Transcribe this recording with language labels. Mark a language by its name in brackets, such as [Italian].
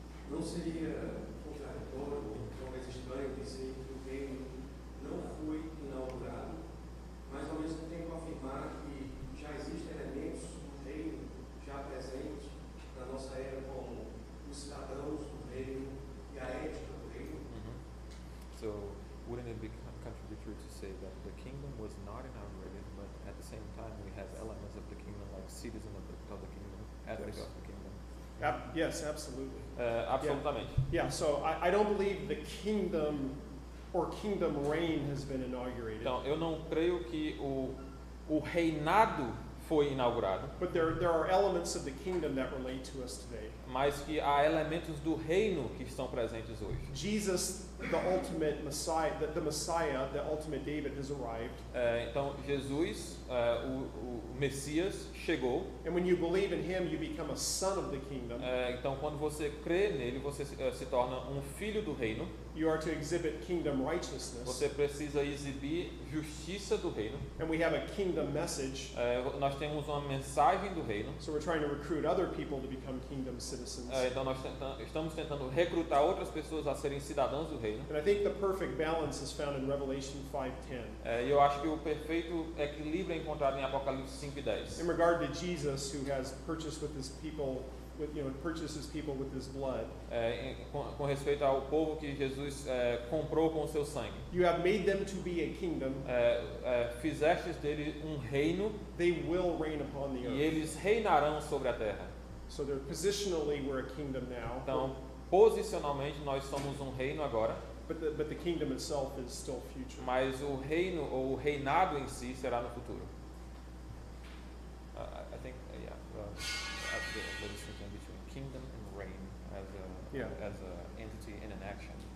[Portuguese] Não seria contraditório ou talvez estranho dizer que o reino não foi inaugurado, mas ao mesmo tempo afirmar que já existem elementos do reino já presentes na nossa era, como os cidadãos do reino e a ética do reino? [English] So, wouldn't it be contradictory to say that the kingdom was not inaugurated, but at the same time we have elements of the kingdom, like citizens of the kingdom, ethics of the kingdom? Yes, absolutely. [Portuguese] Absolutamente. [English] Yeah, so I don't believe the kingdom or kingdom reign has been inaugurated. [Portuguese] Então, eu não creio que o reinado foi inaugurado, [English] But there are elements of the kingdom that relate to us today. [Portuguese] mas que há elementos do reino que estão presentes hoje. [English] Jesus, the ultimate Messiah, the Messiah, the ultimate David has arrived. [Portuguese] Então, Jesus, o Messias, chegou. [English] And when you believe in him, you become a son of the kingdom. [Portuguese] Então, quando você crê nele, você se torna um filho do reino. [English] You are to exhibit kingdom righteousness. [Portuguese] Você precisa exibir justiça do reino. [English] And we have a kingdom message. [Portuguese] Nós temos uma mensagem do reino. [English] So we're trying to recruit other people to become kingdom citizens. [Portuguese] Então nós estamos tentando recrutar outras pessoas a serem cidadãos do reino. [English] And I think the perfect balance is found in Revelation 5:10. [Portuguese] E eu acho que o perfeito equilíbrio é encontrado em Apocalipse 5:10. [English] In regard to Jesus, who has purchased with his people, purchases people with his blood. [Portuguese] Com respeito ao povo que Jesus comprou com o seu sangue. [English] You have made them to be a kingdom. [Portuguese] Fizestes dele um reino. [English] They will reign upon the earth. [Portuguese] E eles reinarão sobre a terra. [English] So they're positionally we're a kingdom now. [Portuguese] Então, posicionalmente nós somos um reino agora. [English] But the kingdom itself is still future. [Portuguese] Mas o reino ou o reinado em si será no futuro. [English] I think the distinction between kingdom and reign as a entity and an action.